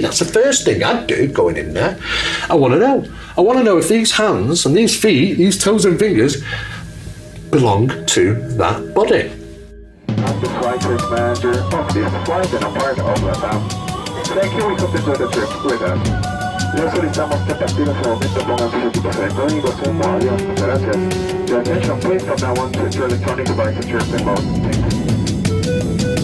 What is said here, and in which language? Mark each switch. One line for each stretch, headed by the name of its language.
English: That's the first thing I'd do going in there. I want to know. I want to know if these hands and these feet, these toes and fingers, belong to that body. I'm the flight risk manager of this flight and a part of LATAM. Thank you, we hope to enjoy the trip with us.
Spanish: Les solicitamos que a partir de ese momento pongan sus equipos electrónicos en modo avión. Muchas gracias.
English: Your attention please from now on, set your electronic device to airplane mode. Thank you.